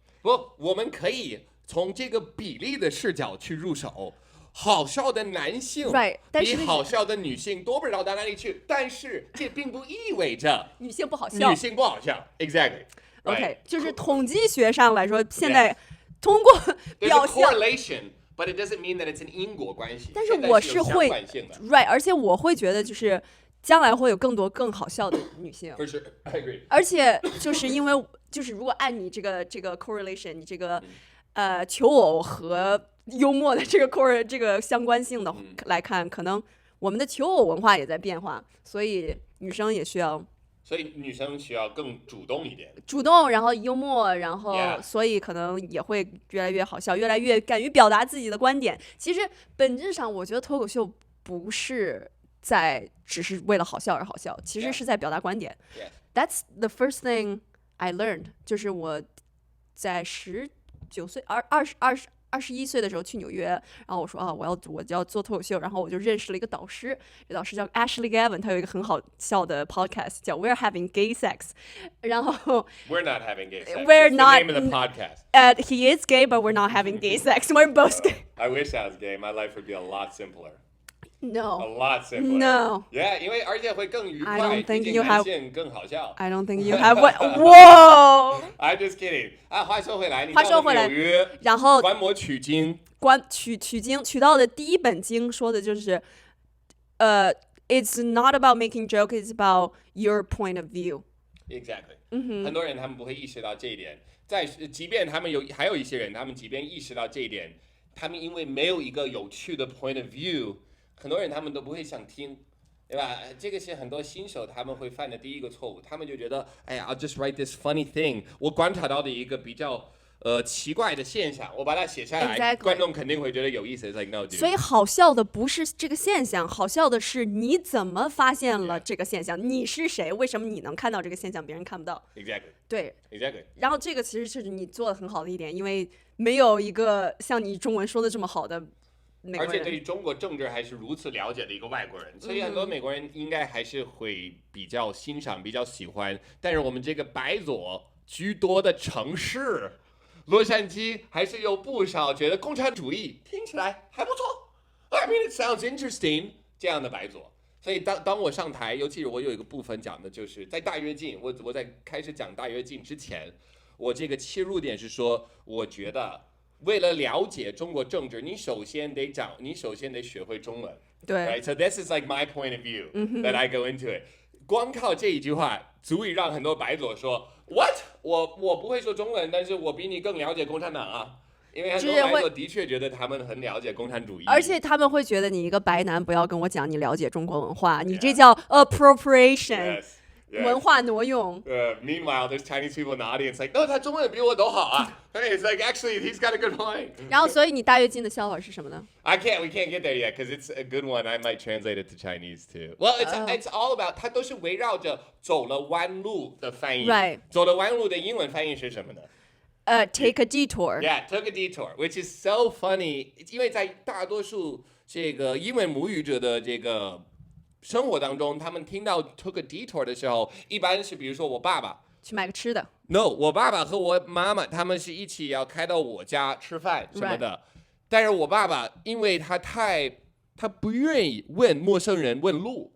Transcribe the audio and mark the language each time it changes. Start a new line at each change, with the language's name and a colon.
Chinese: 不，我们可以从这个比例的视角去入手。好笑的男性比好笑的女性多不知道到哪里去，但是这并不意味着女性不好笑。女性不好笑 ，
English: exactly。
Chinese: OK， 就是统计学上来说，现在通过表象
English: correlation，but it doesn't mean that it's an
Chinese: 因果关系。但是我是会
English: right，
Chinese: 而且我会觉得就是将来会有更多更好笑的女性。
English: For sure, I agree。
Chinese: 而且就是因为就是如果按你这个 correlation， 你这个求偶和幽默的这个相关性的来看，可能我们的求偶文化也在变化，所以女生也需要，所以女生需要更主动一点，主动，然后幽默，然后所以可能也会越来越好笑，越来越敢于表达自己的观点。其实本质上，我觉得脱口秀不是只是为了好笑而好笑，其实是在表达观点。
English: That's the first thing I learned，
Chinese: 就是我在19岁 21岁的时候去纽约，然后我说啊，我就要做脱口秀，然后我就认识了一个导师，这导师叫 Ashley Gavin， 他有一个很好笑的 podcast 叫 We're Having Gay Sex， 然后
English: We're not having gay sex. We're It's not- the name of the podcast. he is gay, but we're not having gay sex. We're both gay. I wish I was gay. My life would be a lot simpler. A No, lot simpler. no.
Chinese: Yeah, 因为而且会更愉
English: I
Chinese: 快，
English: don't think
Chinese: 毕竟
English: you
Chinese: 男
English: have-
Chinese: 性更好笑。
English: I don't think you have what. Whoa. I'm just kidding.
Chinese: 啊，话说回来，你话说回来到了纽约，然后观摩取经。取经取到的第一本经说的就是，
English: it's not about making joke, it's about your point of view. Exactly.
Chinese: 很多人他们不会意识到这一点，即便他们还有一些人，他们即便意识到这一点，他们因为没有一个有趣的
English: point of view，
Chinese: 很多人他们都不会想听，对吧？这个是很多新手他们会犯的第一个错误，他们就觉得，哎呀 ，
English: I'll just write this funny thing。
Chinese: 我观察到的一个比较奇怪的现象，我把它写下来
English: Exactly.
Chinese: 观众肯定会觉得有意思。
English: It's like no, dude.
Chinese: 所以好笑的不是这个现象，好笑的是你怎么发现了这个现象，你是谁？为什么你能看到这个现象，别人看不到？
English: Exactly.
Chinese: 对，
English: Exactly.
Chinese: 然后这个其实是你做的很好的一点，因为没有一个像你中文说的这么好的美国而且对人。于中国政治还是如此了解的一个外国人，所以很多美国人应该还是会比较欣赏、比较喜欢。但是我们这个白左居多的城市，洛杉矶还是有不少觉得共产主义听起来还不错。
English: I mean, it sounds interesting
Chinese: 这样的白左。所以当我上台，尤其是我有一个部分讲的就是在大跃进，我在开始讲大跃进之前，我这个切入点是说，我觉得为了了解中国政治，你首先得学会中文。对
English: Right? So this is like my point of view that I go into it.
Chinese: 光靠这一句话，足以让很多白左说 What？我不会说中文，但是我比你更了解共产党啊。因为很多白左的确觉得他们很了解共产主义，而且他们会觉得你一个白男不要跟我讲你了解中国文化，你这叫 appropriation，
English: Yes.
Chinese: 文化挪用。
English: Meanwhile, there's Chinese people in the audience like, no,
Chinese: 他中文比我都好啊。
English: Hey, it's like actually he's got a good point.
Chinese: 然后，所以你大跃进的笑话是什么呢？
English: We can't get there yet because it's a good one. I might translate it to Chinese too. Well, it's all about
Chinese: 它都是围绕着走了弯路的翻译。
English: Right.
Chinese: 走了弯路的英文翻译是什么呢
English: take a detour. Yeah, took a detour, which is so funny.
Chinese: 因为在大多数这个英文母语者的这个生活当中，他们听到
English: took a detour
Chinese: 的时候，一般是比如说我爸爸。去买个吃的。 No， 我爸爸和我妈妈他们是一起要开到我家吃饭什么的，但是我爸爸因为他不愿意问陌生人问路，